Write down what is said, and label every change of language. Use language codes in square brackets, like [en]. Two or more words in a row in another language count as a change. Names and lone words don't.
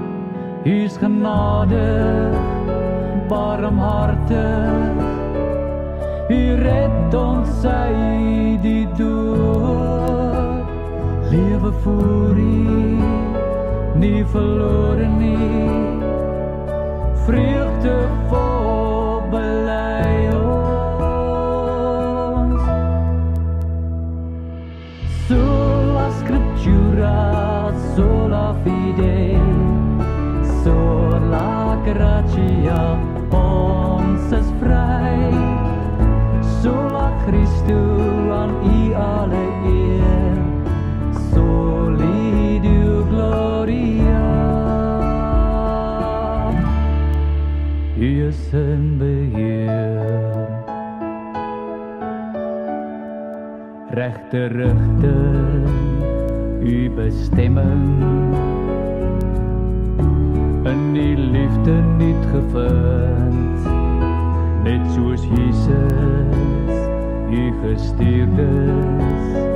[af] U is genade, barmhartig, U red ons uit die dood. Lewe voor U, nie verlore nie, vreugde vol bely ons. [la] Sola scriptura, sola fide, sola gratia, [af] ons is vry. [la] Sola Christus, [af] aan U alle eer, [la] soli Deo gloria. [af] U is in beheer, regte rigting, U bestemming, in die liefde niet gevind, net soos Jesus, U gestuurd is.